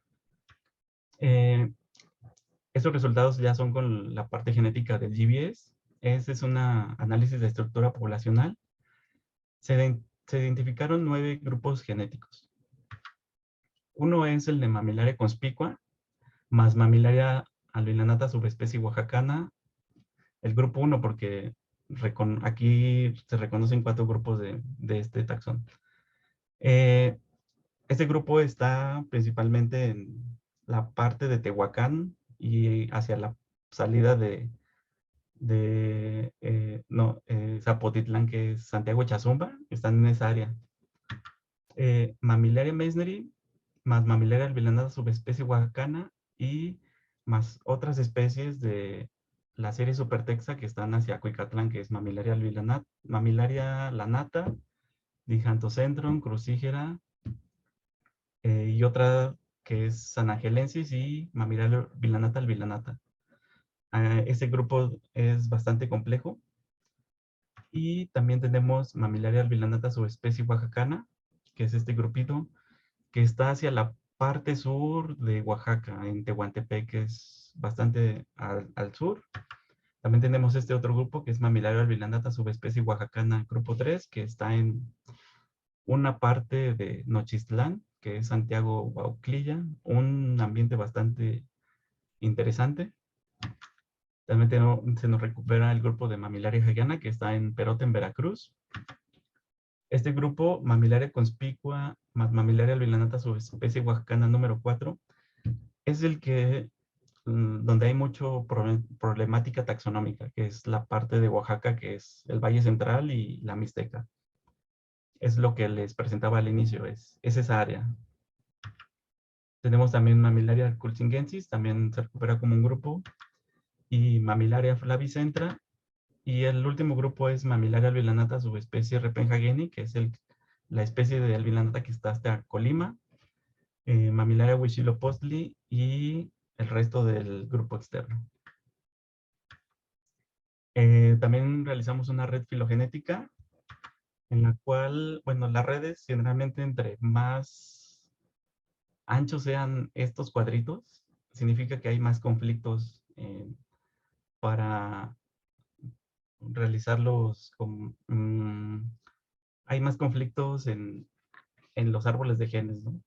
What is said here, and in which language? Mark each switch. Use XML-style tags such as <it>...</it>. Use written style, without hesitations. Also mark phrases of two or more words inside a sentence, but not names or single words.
<es>Estos resultados ya son con la parte genética del GBS. Ese es un análisis de estructura poblacional. Se identificaron 9 grupos genéticos. Uno es el de Mamillaria conspicua, más Mamillaria albilanata subespecie oaxacana, el grupo 1, porque aquí se reconocen 4 grupos de este taxón. Este grupo está principalmente en la parte de Tehuacán y hacia la salida Zapotitlán, que es Santiago Chazumba, están en esa área. Mamillaria meissneri, más Mamillaria albilanata subespecie oaxacana, y más otras especies de la serie supertexa que están hacia Cuicatlán, que es Mamillaria albilanata, Mamillaria lanata, Dijantocentrum, crucígera, y otra que es Sanangelensis y Mamillaria albilanata albilanata. Este grupo es bastante complejo. Y también tenemos Mamillaria albilanata subespecie oaxacana, que es este grupito que está hacia la parte sur de Oaxaca, en Tehuantepec, que es bastante al sur. También tenemos este otro grupo que es Mamillaria albilanata subespecie oaxacana, grupo 3, que está en una parte de Nochistlán, que es Santiago Huauclilla, un ambiente bastante interesante. También se nos recupera el grupo de Mamillaria hagiana, que está en Perote, en Veracruz. Este grupo, Mamillaria conspicua más Mamillaria albilanata subespecie oaxacana número 4, es el que donde hay mucho problemática taxonómica, que es la parte de Oaxaca, que es el Valle Central y la Mixteca. Es lo que les presentaba al inicio, es esa área. Tenemos también Mamillaria culsingensis, también se recupera como un grupo, y Mamillaria flavicentra, y el último grupo es Mamillaria albilanata subespecie repenhageni, que es la especie de albilanata que está hasta Colima, Mamillaria huitzilopochtli y el resto del grupo externo. También realizamos una red filogenética en la cual, bueno, las redes generalmente entre más anchos sean estos cuadritos, significa que hay más conflictos para realizarlos hay más conflictos en los árboles de genes, ¿no?</es>